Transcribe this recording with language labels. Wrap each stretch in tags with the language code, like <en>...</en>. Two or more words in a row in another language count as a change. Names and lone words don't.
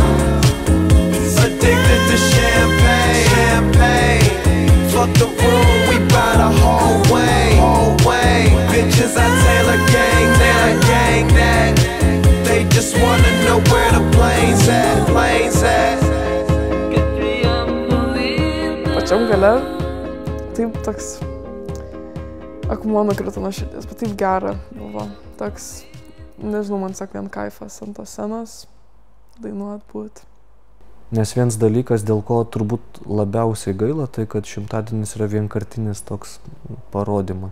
<en>Addicted to champagne. Fuck the room, we buy the whole way. Bitches, I Taylor gang that. They just wanna know where the plane's at.</en> <lt>Pačiam gale, taip toks akmuo nukrito nuo širdies, bet taip gera buvo. Toks, nežinau, man sak vien kaifas ant tos scenos dainuot būt. Nes vienas dalykas, dėl ko turbūt labiausiai gaila, tai kad šimtadienis yra vienkartinis toks parodymas.</lt>